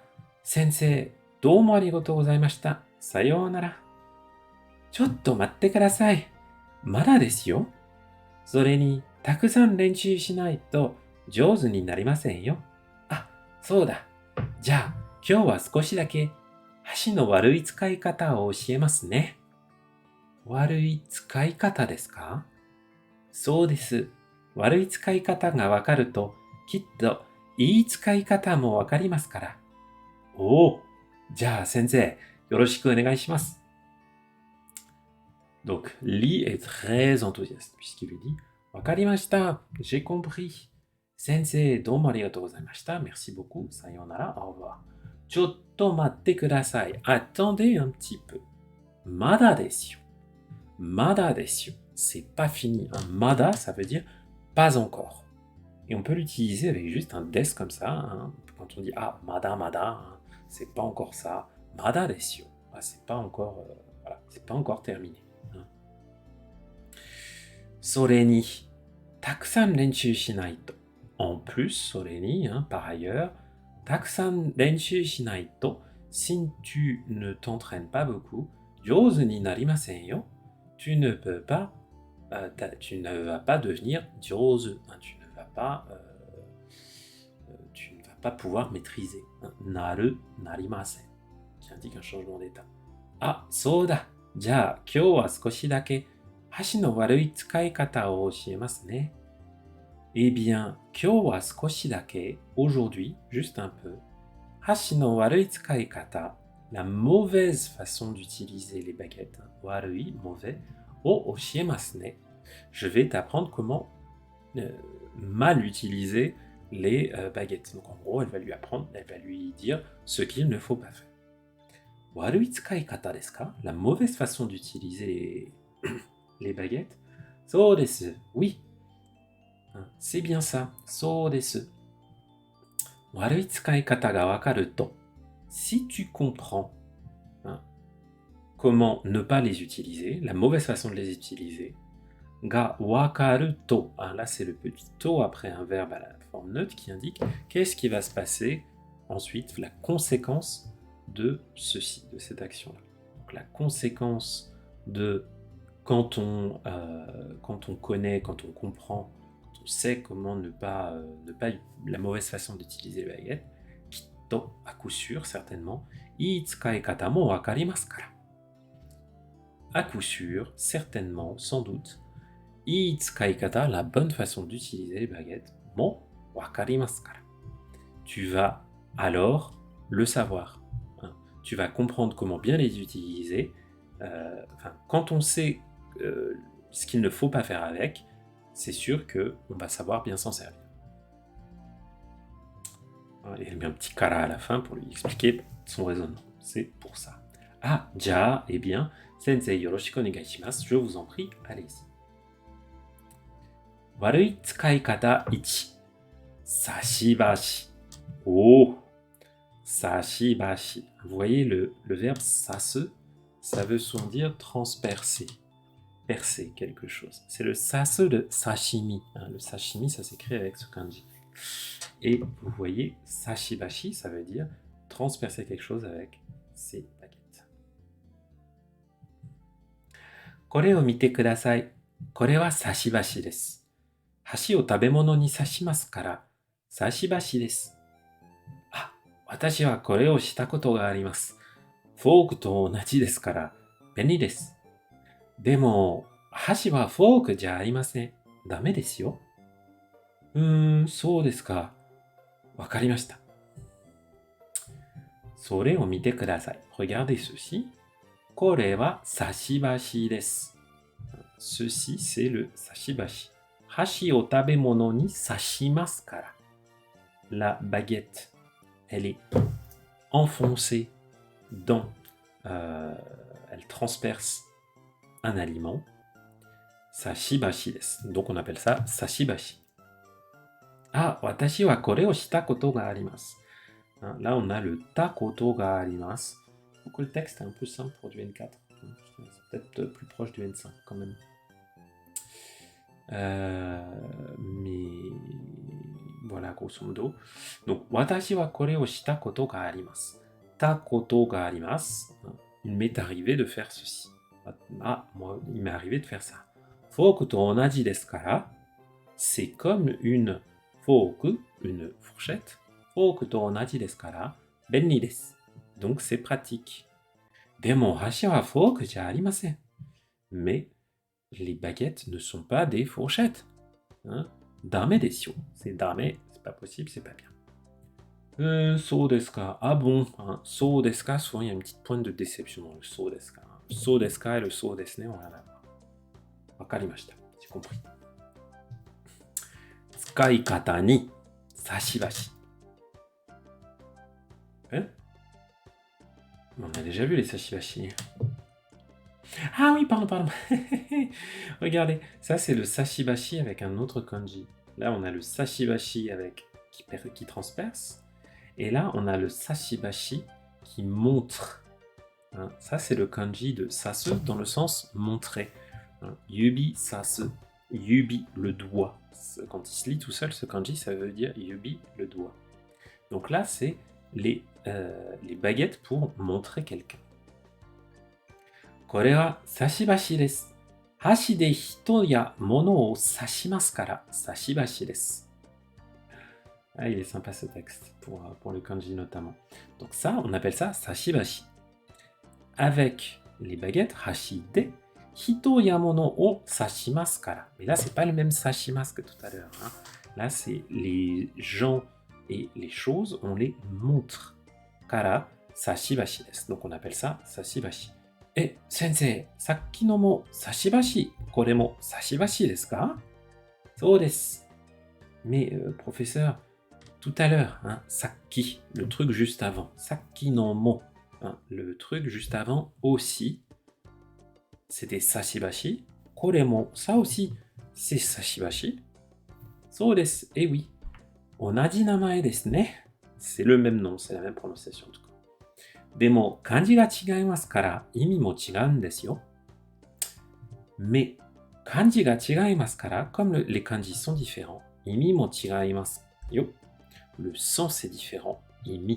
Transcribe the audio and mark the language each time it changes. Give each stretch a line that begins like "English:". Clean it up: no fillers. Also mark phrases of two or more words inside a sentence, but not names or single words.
Japanese: 先生、どうもありがとうございました。さようなら。ちょっと待ってください。まだですよ。それに、たくさん練習しないと上手になりませんよ。あ、そうだ。じゃあ、今日は少しだけ箸の悪い使い方を教えますね。悪い使い方ですか？そうです。悪い使い方がわかると、きっといい使い方もわかりますから。おお、じゃあ先生、よろしくお願いします。
French: Donc, Lee est très enthousiaste puisqu'il lui dit « Wakarimashita, j'ai compris.
Japanese: 先生、どうもありがとうございました.
French: Merci beaucoup. Sayonara, au revoir.
Japanese: ちょっと待ってください.
French: Attendez un petit peu.
Japanese: まだです。まだです.
French: C'est pas fini. Un mada, ça veut dire pas encore. Et on peut l'utiliser avec juste un des comme ça. Quand quand on dit ah,
Japanese: まだまだ,
French: hein, c'est pas encore ça.
Japanese: まだですよ.
French: Ah, c'est pas encore, voilà, c'est pas encore terminé. Hein.
Japanese: それに、たくさん練習しないと。
French: En plus,
Japanese: それに,
French: hein, par ailleurs,
Japanese: たくさん練習しないと、
French: si tu ne t'entraînes pas beaucoup,
Japanese: 上手になりませんよ。
French: Tu ne peux pas, tu ne vas pas devenir 上手. Hein, tu ne vas pas pouvoir maîtriser. Hein,
Japanese: なる, なりません
French: qui indique un changement d'état.
Japanese: Ah, そうだ。じゃあ、今日は少しだけ箸の悪い使い方を教えますね。
French: Eh bien,
Japanese: 今日は少しだけ
French: aujourd'hui, juste un peu,
Japanese: 箸の悪い使い方,
French: la mauvaise façon d'utiliser les baguettes,
Japanese: 悪い, mauvais, を教えますね.
French: Je vais t'apprendre comment mal utiliser les baguettes. Donc en gros, elle va lui apprendre, elle va lui dire ce qu'il ne faut pas faire.
Japanese: 悪い使い方ですか?
French: La mauvaise façon d'utiliser les baguettes.
Japanese: そうです。
French: Oui. C'est bien ça.
Japanese: そうです。悪い使い方がわかると.
French: Si tu comprends hein, comment ne pas les utiliser, la mauvaise façon de les utiliser,
Japanese: がわかると.
French: Hein, là, c'est le petit to après un verbe à la forme neutre qui indique qu'est-ce qui va se passer ensuite, la conséquence de ceci, de cette action-là. Donc, la conséquence de quand on connaît, quand on comprend, quand on sait comment ne pas la mauvaise façon d'utiliser les baguettes, kitto, à coup sûr, certainement,
Japanese: いい使え方もわかりますから.
French: À coup sûr, certainement, sans doute,
Japanese: いい使え方,
French: la bonne façon d'utiliser les baguettes,
Japanese: もわかりますから.
French: Tu vas alors le savoir. Hein. Tu vas comprendre comment bien les utiliser. Quand on sait ce qu'il ne faut pas faire avec, c'est sûr qu'on va savoir bien s'en servir. Et elle met un petit kara à la fin pour lui expliquer son raisonnement. C'est pour ça. Ah, ja, eh bien,
Japanese: 先生よろしくお願いします.
French: Je vous en prie, allez-y.
Japanese: 悪い使い方1. 差し箸。Oh、差し箸.
French: Vous voyez le verbe sasu, ça veut souvent dire transpercer, percer quelque chose. C'est le sasu de sashimi. Hein. Le sashimi, ça s'écrit avec ce kanji. Et vous voyez, sashibashi, ça veut dire transpercer quelque chose avec ses baguettes.
Japanese: これを見てください。これは差し箸です。箸を食べ物に刺しますから、差し箸です。あ、私はこれをしたことがあります。フォークと同じですから、便利です。でも、箸はフォークじゃありません。ダメですよ。そうですか。わかりました。それを見てください。
French: Regardez ceci.
Japanese: これは差し箸です。
French: Ceci, c'est le
Japanese: 差し箸。箸を食べ物に刺しますから。
French: La baguette, elle est enfoncée dans... elle transperce un aliment.
Japanese: 差し箸です.
French: Donc on appelle ça sashibashi.
Japanese: あ、私はこれをしたことがあります.
French: Là, on a le
Japanese: たことがあります.
French: Donc le texte est un peu simple pour du N4. C'est peut-être plus proche du N5 quand même. Mais voilà, grosso modo. Donc,
Japanese: 私はこれをしたことがあります. たことがあります.
French: Il m'est arrivé de faire ceci. Ah, moi, il m'est arrivé de faire ça.
Japanese: フォークと同じですから.
French: C'est comme une fork, une fourchette.
Japanese: フォークと同じですから。便利です.
French: Donc, c'est pratique.
Japanese: でも箸はフォークじゃありません.
French: Mais les baguettes ne sont pas des fourchettes.
Japanese: Hein? ダメですよ.
French: C'est dame, c'est pas possible, c'est pas bien.
Japanese: そうですか.
French: Ah bon, hein?
Japanese: そうですか,
French: souvent il y a une petite pointe de déception dans le
Japanese: そうですか. そうですか
French: et le
Japanese: そうですね,
French: on a la wakarimashita. J'ai compris.
Japanese: 使い方に差し箸.
French: Hein? On a déjà vu les sashibashi. Ah oui, pardon. Regardez, ça c'est le sashibashi avec un autre kanji. Là, on a le sashibashi avec qui transperce. Et là, on a le sashibashi qui montre. Hein, ça, c'est le kanji de sasu dans le sens montrer. Hein,
Japanese: 指差す、指
French: le doigt. Quand il se lit tout seul, ce kanji, ça veut dire yubi le doigt. Donc là, c'est les baguettes pour montrer quelqu'un.
Japanese: これは差し箸です。箸で人や物を刺しますから差し箸です。
French: Ah, il est sympa ce texte, pour le kanji notamment. Donc ça, on appelle ça sashibashi. Avec les baguettes,
Japanese: 箸で、人や物を刺しますから.
French: Mais là, c'est pas le même sashimasu que tout à l'heure. Hein. Là, c'est les gens et les choses, on les montre.
Japanese: から、差し箸です.
French: Donc on appelle ça sashibashi.
Japanese: え、先生、さっきのも差し箸、これも差し箸ですか? そうです.
French: Mais professeur, tout à l'heure, hein, sakki, le truc juste avant.
Japanese: さっきのも,
French: hein, le truc juste avant aussi. C'était sashibashi.
Japanese: これも,
French: ça aussi, c'est sashibashi.
Japanese: そうです.
French: Eh oui.
Japanese: 同じ名前ですね.
French: C'est le même nom, c'est la même prononciation en tout cas.
Japanese: でも, 漢字が違いますから、意味も違うんですよ. Mais, 漢字が違いますから,
French: comme les kanji sont différents,
Japanese: 意味も違いますよ.
French: Le sens est différent. Imi.